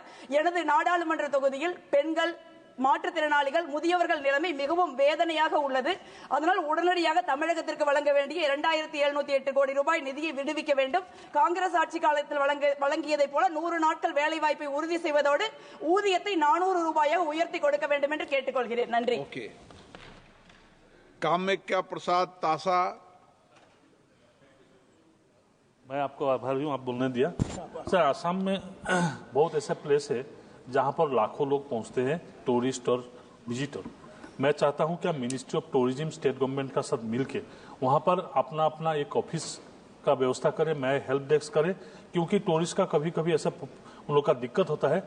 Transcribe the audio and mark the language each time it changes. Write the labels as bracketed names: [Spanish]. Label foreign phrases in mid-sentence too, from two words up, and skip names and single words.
[Tamil] எனது நாடாளுமன்ற தொகுதியில் பெண்கள், மாற்றுத்திறனாளிகள், முதியவர்கள் நிலைமை மிகவும் வேதனையாக உள்ளது. அதனால் உடனடியாக தமிழகத்திற்கு வழங்க வேண்டிய 2,708 கோடி ரூபாய் நிதியை விடுவிக்க வேண்டும். காங்கிரஸ் ஆட்சி காலத்தில் வழங்கியதை போல 100 நாட்கள் வேலை வாய்ப்பை உறுதி செய்வதோடு ஊதியத்தை 400 ரூபாயாக உயர்த்தி கொடுக்க வேண்டும் என்று கேட்டுக்கொள்கிறேன். நன்றி. [Hindi] कामेक्या प्रसाद तासा। मैं आपको आभारी हूँ, आप बोलने दिया। सर, आसाम में बहुत ऐसा प्लेस है जहाँ पर लाखों लोग पहुँचते हैं, टूरिस्ट और विजिटर। मैं चाहता हूँ कि मिनिस्ट्री ऑफ टूरिज्म [English] state government [Hindi] का साथ मिलके वहाँ पर अपना अपना एक ऑफिस का व्यवस्था करें, मैं [English] help desk [Hindi] करें, क्योंकि टूरिस्ट का कभी कभी ऐसा उन लोग का दिक्कत होता है।